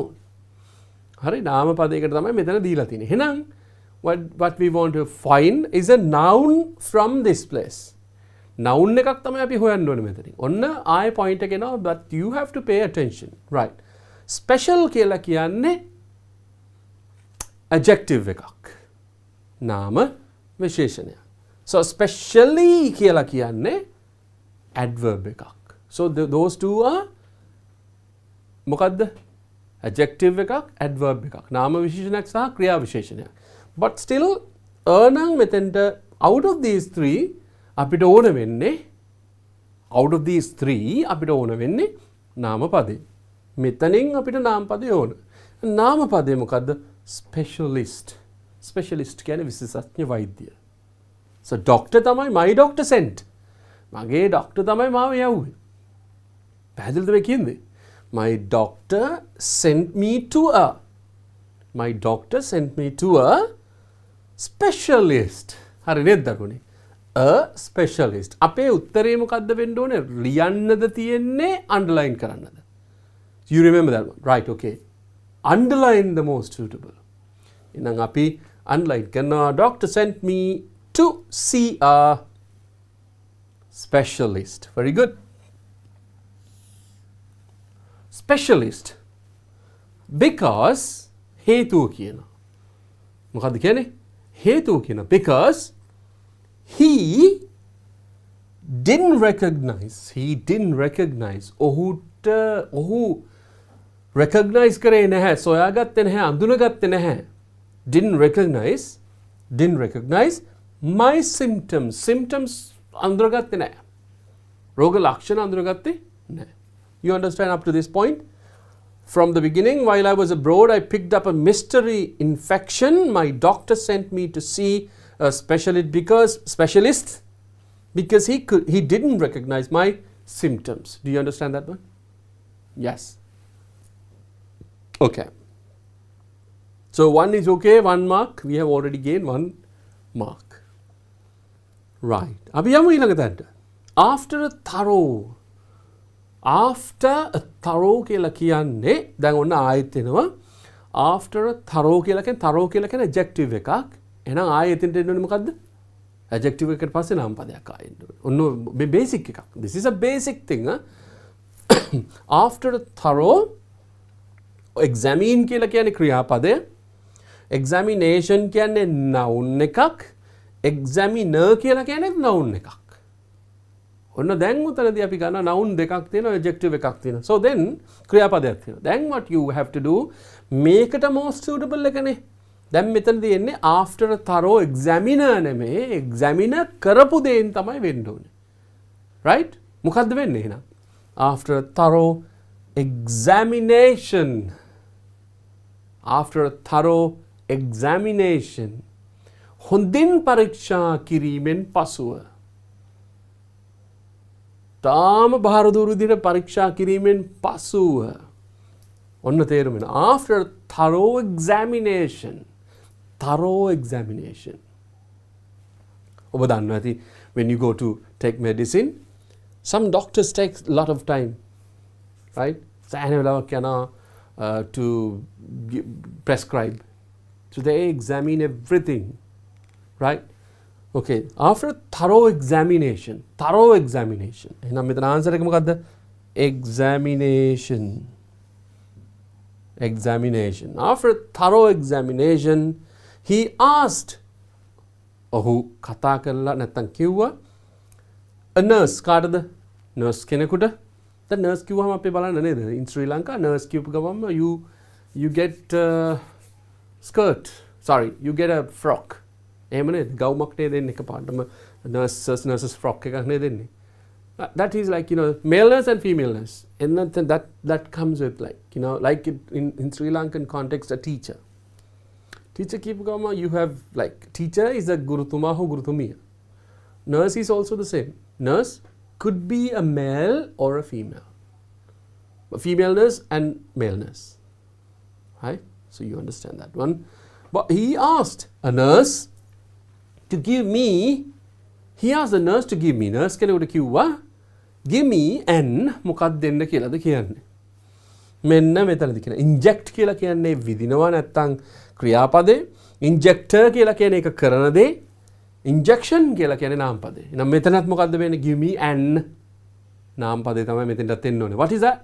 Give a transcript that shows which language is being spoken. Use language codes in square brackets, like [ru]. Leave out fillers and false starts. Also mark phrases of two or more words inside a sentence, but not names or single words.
[si] හරි නාම පදයකට තමයි මෙතන දීලා තියෙන්නේ. [en] එහෙනම් what we want to find is a noun from this place. [si] noun එකක් තමයි අපි හොයන්න ඕනේ මෙතනින්. ඔන්න ආයේ point එක එනවා [en] but you have to pay attention. [si] right. special කියලා කියන්නේ adjective එකක්. නාම විශේෂණය. [en] so specially [si] කියලා කියන්නේ adverb එකක්. [en] so those two are මොකද්ද? [si] adjective එකක් adverb එකක්. නාම විශේෂණයක් සහ ක්‍රියා විශේෂණයක්. [en] but still [si] නම් මෙතෙන්ට [en] out of these three [si] අපිට ඕන වෙන්නේ නාම පදේ. මෙතනින් අපිට නාම පදේ ඕන. නාම පදේ මොකද්ද? specialist. specialist කියන්නේ විශේෂඥ වෛද්‍ය. [en] so doctor තමයි my doctor sent. [si] මගේ doctor තමයි මාව යවුවේ. පැහැදිලිද මේ කියන්නේ? [en] my doctor sent me to a specialist. [si] හරි නේද දරුවනේ? [en] a specialist. [si] අපේ උත්තරේ මොකද්ද වෙන්න ඕනේ? ලියන්නද තියෙන්නේ underline කරන්නද? [en] You remember that one? Right, okay. Underline the most suitable. [si] එහෙනම් අපි underline කරනවා. [en] Doctor sent me to see a specialist. Very good. Specialist. [si] Because හේතුව කියනවා. මොකද්ද කියන්නේ? හේතුව කියනවා. [en] Because he didn't recognize [si] ඔහු recognize කරේ නැහැ, සොයාගත්තේ නැහැ, අඳුනගත්තේ නැහැ. [en] didn't recognize my symptoms [si] අඳුනගත්තේ නැහැ. රෝග ලක්ෂණ අඳුනගත්තේ නැහැ. [en] You understand up to this point? From the beginning, while I was abroad, I picked up a mystery infection. My doctor sent me to see a specialist because he didn't recognize my symptoms. Do you understand that one? Yes. Okay. So 1 is okay, 1 mark. We have already gained 1 mark. Right. [si] අපි යමු ඊළඟට. [en] After a thorough [si] කියලා කියන්නේ දැන් ඔන්න ආයෙත් එනවා. [en] after a thorough [si] කියලා කියන්නේ adjective එකක්. එහෙනම් ආයෙ එතෙන්ට එන්න ඕනේ මොකද්ද? adjective එකට පස්සේ නාම පදයක් ආයෙ එන්න ඕනේ. ඔන්න මේ basic එකක්. [en] This is a basic thing. after a thorough examine [si] කියලා කියන්නේ ක්‍රියාපදය. examination කියන්නේ noun එකක්. examiner කියලා කියන්නේ noun එකක්. ඔන්න දැන් උතනදී අපි ගන්න noun දෙකක් තියෙනවා, adjective එකක් තියෙනවා. so then ක්‍රියාපදයක් තියෙනවා. [en] then what you have to do මේකට most suitable එකනේ. [si] දැන් මෙතනදී එන්නේ [en] after a thorough examiner [si] නෙමෙයි, examiner කරපු දෙයින් තමයි වෙන්න ඕනේ. right? මොකද්ද වෙන්නේ එහෙනම්? [en] after a thorough examination. [si] හොඳින් පරීක්ෂා කිරීමෙන් පසුව. තාම බාරදූර විදිහට පරීක්ෂා කිරීමෙන් පසුව. ඔන්න තේරුම වෙනවා. [en] after a thorough examination. [si] ඔබ දන්නවා ඇති [en] when you go to take medicine, some doctors take a lot of time. right? [si] සෑහෙන වෙලාවක් යනවා [en] to prescribe. So they examine everything. Right? Okay. After a thorough examination. [si] එහෙනම් මෙතන answer එක මොකද්ද? [en] examination. After a thorough examination, he asked. [si] ඔහු කතා කරලා නැත්තම් කිව්වා [en] a nurse [si] කාටද? nurse කෙනෙකුට. දැන් nurse කිව්වම අපි බලන්න නේද? [en] in Sri Lanka nurse [si] කියපු ගමන්ම [en] you get you get a frock. [si] එහෙම නේද? ගවුමක් නේද දෙන්නේ එකපාරටම [en] nurses frock [si] එකක් නේද දෙන්නේ. [en] that is like, male nurse and female nurse. And that comes with like in Sri Lankan context, a teacher. Teacher keep going, you have teacher is a [si] ගුරුතුමා හෝ ගුරුතුමිය. [en] Nurse is also the same. Nurse could be a male or a female. female nurse and male nurse. Right? So you understand that one. But he asked a nurse to give me, [si] nurse කෙනෙකුට කිව්වා [en] give me an [si] මොකක්ද දෙන්න කියලාද කියන්නේ. මෙන්න මෙතනදී කියන inject කියලා කියන්නේ විදිනවා නැත්තම් ක්‍රියාපදේ, injector කියලා කියන්නේ ඒක කරන දේ, injection කියලා කියන්නේ නාමපදේ. එහෙනම් මෙතනත් මොකද්ද වෙන්නේ? [en] give me an [si] නාමපදේ තමයි මෙතෙන්ටත් එන්න ඕනේ. [en] What is that?